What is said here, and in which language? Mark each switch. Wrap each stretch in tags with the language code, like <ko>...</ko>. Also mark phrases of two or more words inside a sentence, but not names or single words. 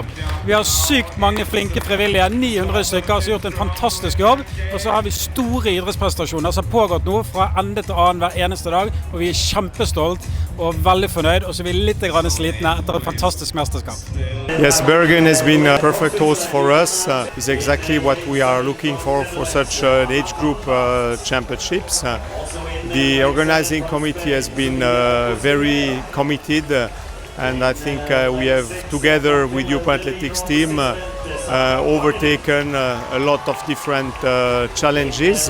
<no>Vi har sykt mange flinke frivillige, 900 stykker som har gjort en fantastisk jobb, og så har vi store idrettsprestasjoner som har pågått nå fra ende til annen hver eneste dag, og vi kjempestolt og veldig fornøyd, og så er vi litt slitne etter et fantastisk mesterskap.</no> <en>Yes, Bergen has been a perfect host for us. It's exactly what we are looking for such an age group championships. The organizing committee has been very committed, and I think we have, together with Youth Athletics team, overtaken a lot of different challenges.</en>